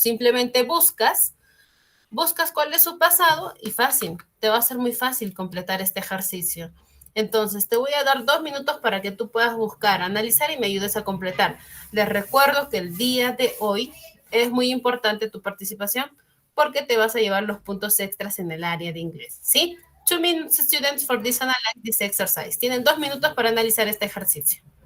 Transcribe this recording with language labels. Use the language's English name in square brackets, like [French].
[Spanish] Simplemente buscas cuál es su pasado y fácil, te va a ser muy fácil completar este ejercicio. Entonces, te voy a dar 2 minutos para que tú puedas buscar, analizar y me ayudes a completar. Les recuerdo que el día de hoy es muy importante tu participación porque te vas a llevar los puntos extras en el área de inglés, ¿sí? [English] 2 minutes, students, for this analyze this exercise. [Spanish] Tienen 2 minutos para analizar este ejercicio.